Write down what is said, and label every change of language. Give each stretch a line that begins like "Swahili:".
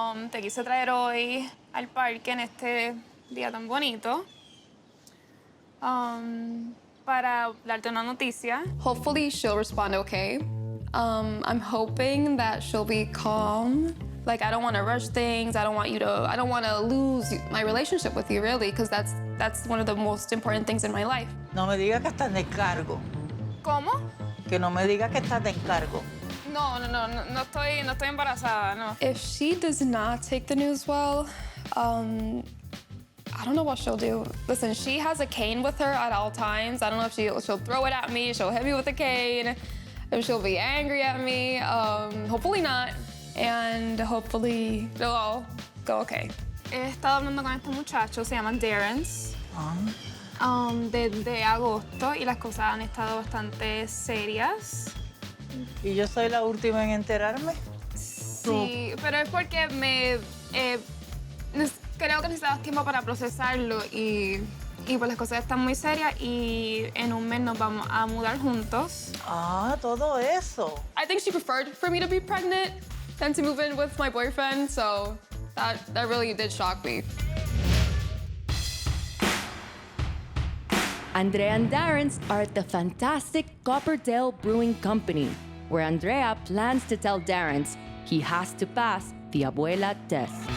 Spanish: Te quise traer hoy al parque en este día tan bonito para darte una noticia.
English: Hopefully she'll respond okay. I'm hoping that she'll be calm. Like, I don't want to rush things. I don't want to lose my relationship with you, really, because that's one of the most important things in my life.
Spanish: No me digas que estás de encargo. ¿Cómo? Que no me digas que estás de encargo. No estoy embarazada, no.
English: If she does not take the news well, I don't know what she'll do. Listen, she has a cane with her at all times. I don't know if she'll throw it at me, she'll hit me with a cane, if she'll be angry at me. Hopefully not. And hopefully it'll all go okay.
Spanish: He estado hablando con este muchacho, se llama Darence, desde agosto, y las cosas han estado bastante serias. ¿Y yo soy la última en enterarme? Sí, pero es porque creo que necesitabas tiempo para procesarlo y pues las cosas están muy serias y en un mes nos vamos a mudar juntos. Ah, todo eso.
English: I think she preferred for me to be pregnant than to move in with my boyfriend, so that really did shock me. Andrea and Darence are at the fantastic Copperdale Brewing Company, where Andrea plans to tell Darence he has to pass the abuela test.